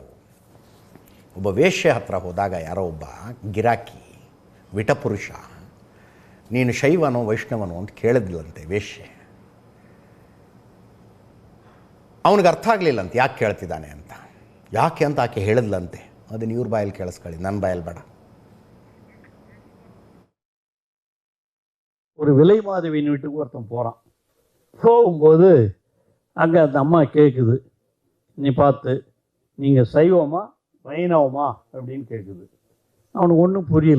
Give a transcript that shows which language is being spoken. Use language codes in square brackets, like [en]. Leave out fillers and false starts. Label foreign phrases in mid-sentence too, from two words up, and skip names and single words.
[kn] ಒಬ್ಬ ವೇಶ್ಯ ಹತ್ರ ಹೋದಾಗ ಯಾರೋ ಒಬ್ಬ ಗಿರಾಕಿ ವಿಟಪುರುಷ, ನೀನು ಶೈವನೋ ವೈಷ್ಣವನೋ ಅಂತ ಕೇಳಿದ್ಲಂತೆ ವೇಶ್ಯೆ. ಅವನಿಗೆ ಅರ್ಥ ಆಗಲಿಲ್ಲಂತೆ ಯಾಕೆ ಕೇಳ್ತಿದ್ದಾನೆ ಅಂತ. ಯಾಕೆ ಅಂತ ಆಕೆ ಹೇಳಿದ್ಲಂತೆ. ಅದನ್ನು ಇವ್ರ ಬಾಯಲ್ಲಿ ಕೇಳಿಸ್ಕೊಳ್ಳಿ, ನನ್ನ ಬಾಯಲ್ಲಿ ಬೇಡ. [ta] ஒரு விலை மாதவியின் வீட்டுக்கு ஒருத்தன் போகிறான். போகும்போது அங்கே அந்த அம்மா கேட்குது, நீ பார்த்து நீங்கள் சைவமா வைணவமா அப்படின்னு கேட்குது. அவனுக்கு ஒன்றும் புரியல.